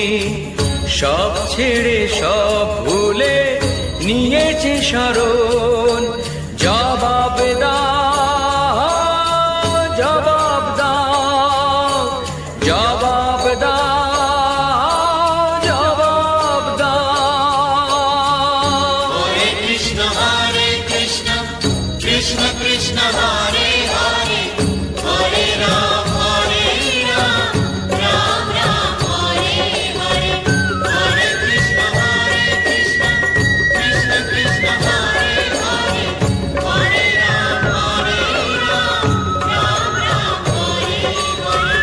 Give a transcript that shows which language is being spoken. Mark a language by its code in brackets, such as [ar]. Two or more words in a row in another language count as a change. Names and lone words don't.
[bn] সব ছেড়ে সব ভুলে নিয়েছে শরণ। জবাব দাও, জবাব দাও, জবাব দাও, জবাব দাও। [sa] हरे कृष्ण, हरे कृष्ण, कृष्ण कृष्ण हरे हरे, हरे राम, राम राम, हरे हरे. हरे कृष्ण, कृष्ण कृष्ण हरे हरे, हरे राम, राम राम, हरे हरे.